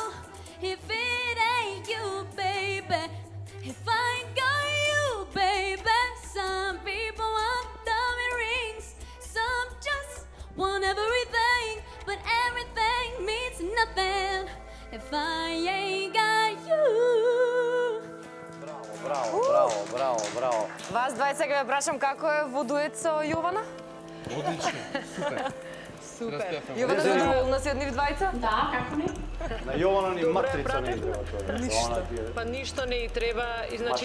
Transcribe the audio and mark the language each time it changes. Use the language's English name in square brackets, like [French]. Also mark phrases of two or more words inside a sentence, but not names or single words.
[English] If it ain't you, baby, if I ain't got you, baby. Some people want diamond rings, some just want everything, but everything means nothing if I ain't got you. [Macedonian] Браво. Вас двајца ќе ве прашам како е во дует со Јована? Одлично, супер. Супер. Распеавме. Јована задоволна си од нив двајца? Да, како не? На Јована ни матрица не треба тоа. Ништо. Па ништо не и треба, и значи